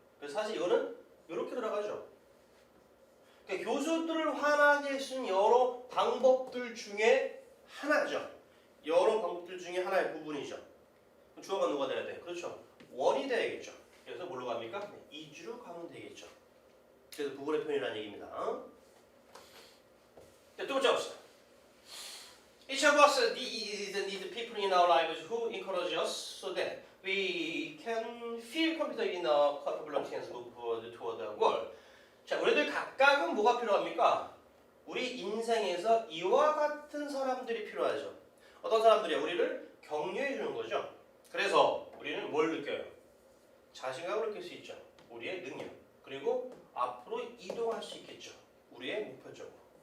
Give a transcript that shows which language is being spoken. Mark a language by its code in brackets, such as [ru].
[ko] 그래서 사실 이거는 이렇게 들어가죠. 그러니까 교수들을 화나게 할 수 있는 여러 방법들 중에 하나죠. 여러 방법들 중에 하나의 부분이죠. 주어가 누가 돼야 돼? 그렇죠. 원이 돼야겠죠. 그래서 뭘로 갑니까? 이주로 가면 되겠죠. 그래서 부분의 표현이라는 얘기입니다. 자, 두 번째 봅시다. [en] Each of us need people in our lives who encourage us so that we can feel confident in our capability and move toward the goal. [ko] 자, 우리들 각각은 뭐가 필요합니까? 우리 인생에서 이와 같은 사람들이 필요하죠. 어떤 사람들이야? 우리를 격려해 주는 거죠. 그래서 우리는 뭘 느껴요? 자신감을 느낄 수 있죠. 우리의 능력. 그리고 앞으로 이동할 수 있겠죠. 우리의 목표 쪽으로.